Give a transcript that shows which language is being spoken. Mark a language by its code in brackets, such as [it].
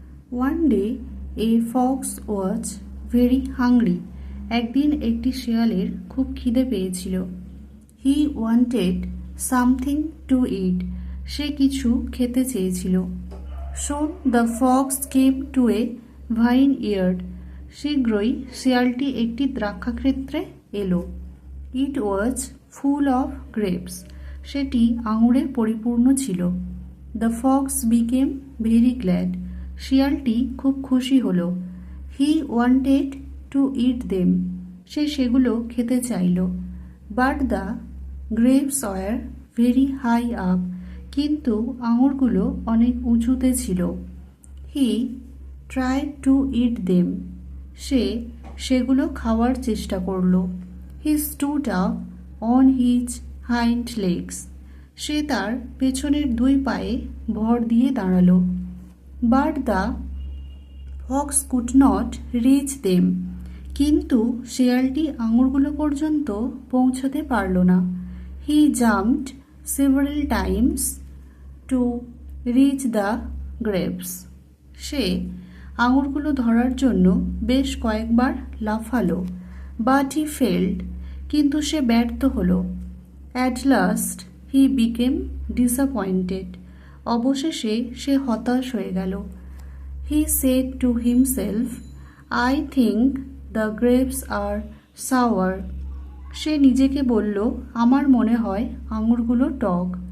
[en] One day a fox was very hungry. [bn] একদিন একটি শেয়ালের খুব খিদে পেয়েছিল। [en] He wanted something to eat. [bn] সে কিছু খেতে চেয়েছিল। [en] Soon the fox came to a vineyard. [bn] শীঘ্রই শেয়ালটি একটি দ্রাক্ষাক্ষেত্রে এলো। [en] It was full of grapes. [bn] সেটি আঙুরে পরিপূর্ণ ছিল। [en] The fox became very glad. [bn] শিয়ালটি খুব খুশি হলো। [en] He wanted to eat them. [bn] সে সেগুলো খেতে চাইল। [en] But the grapes were very high up. [bn] কিন্তু আঙুরগুলো অনেক উঁচুতে ছিল। [en] He tried to eat them. [bn] সে সেগুলো খাওয়ার চেষ্টা করল। [en] He stood up on his hind legs. [bn] সে তার পেছনের দুই পায়ে ভর দিয়ে দাঁড়ালো। [en] But the fox could not reach them. [bn] কিন্তু শেয়ালটি আঙুরগুলো পর্যন্ত পৌঁছতে পারল না। [en] He jumped several times to reach the grapes. [bn] সে আঙুরগুলো ধরার জন্য বেশ কয়েকবার লাফালো। [en] But he failed. [bn] কিন্তু সে ব্যর্থ হলো। [en] At last he became disappointed. [bn] অবশেষে সে হতাশ হয়ে গেল। [en] He said to himself, I think the grapes are sour. [bn] সে নিজেকে বলল, আমার মনে হয় আঙুরগুলো টক।